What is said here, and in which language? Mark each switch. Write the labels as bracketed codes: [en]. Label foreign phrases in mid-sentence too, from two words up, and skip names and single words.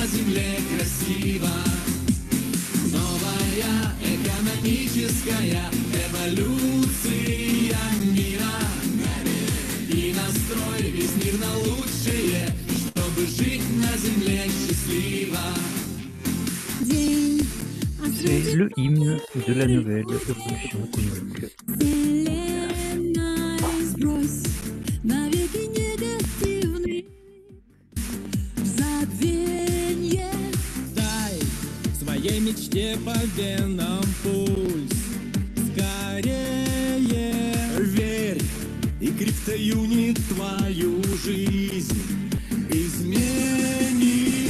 [ru] земле красиво. Новая экономическая эволюция мира. И настрой весь мир на лучшее, чтобы жить на земле счастливо. [fr] C'est le hymne de la nouvelle révolution économique. [ru] Вселенной сбрось навеки негативный забвенье. Дай своей мечте по венам пульс. Скорее верь, и криптоюнит твою жизнь изменит.